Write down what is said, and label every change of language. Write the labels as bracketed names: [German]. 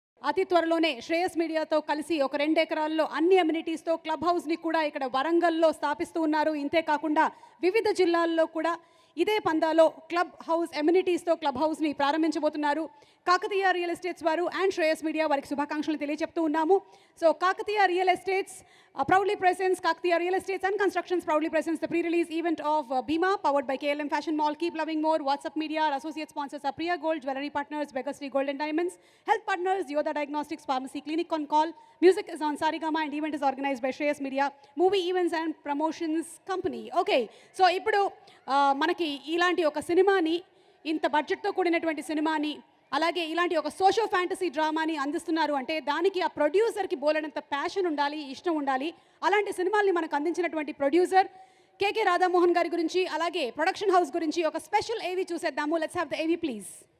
[Telugu] అతి త్వరలోనే శ్రేయస్ మీడియాతో కలిసి ఒక 2 ఎకరాల్లో అన్ని అమ్యూనిటీస్తో క్లబ్ హౌస్ని కూడా ఇక్కడ వరంగల్లో స్థాపిస్తూ ఉన్నారు. ఇంతే కాకుండా వివిధ జిల్లాల్లో కూడా ఇదే పందాలో క్లబ్ హౌస్ అమ్యూనిటీస్తో క్లబ్ హౌస్ని ప్రారంభించబోతున్నారు. కాకతీయ రియల్ ఎస్టేట్స్ వారు అండ్ శ్రేయస్ మీడియా వారికి శుభాకాంక్షలు తెలియజెప్తూ ఉన్నాము. [English] So Kakatiya real estates proudly presents Kakatiya Real Estates and Constructions proudly presents the pre-release event of Bima powered by KLM Fashion Mall. Keep loving more. WhatsApp Media. Our associate sponsors are Priya Gold, Jewelry Partners, Begastri Gold and Diamonds, Health Partners, Yoda Diagnostics, Pharmacy Clinic on Call. Music is on Sarigama and event is organized by Shreyas Media, Movie Events and Promotions Company. [Telugu] Okay, so ఇప్పుడు మనకి ఇలాంటి ఒక సినిమాని, ఇంత బడ్జెట్తో కూడినటువంటి సినిమాని, అలాగే ఇలాంటి ఒక సోషో ఫ్యాంటసీ డ్రామాని అందిస్తున్నారు అంటే దానికి ఆ ప్రొడ్యూసర్కి బోలెడంత ప్యాషన్ ఉండాలి, ఇష్టం ఉండాలి. అలాంటి సినిమాల్ని మనకు అందించినటువంటి ప్రొడ్యూసర్ కేకే రాధామోహన్ గారి గురించి, అలాగే ప్రొడక్షన్ హౌస్ గురించి ఒక స్పెషల్ ఏవీ చూసేద్దాము. [English] Let's have the AV please.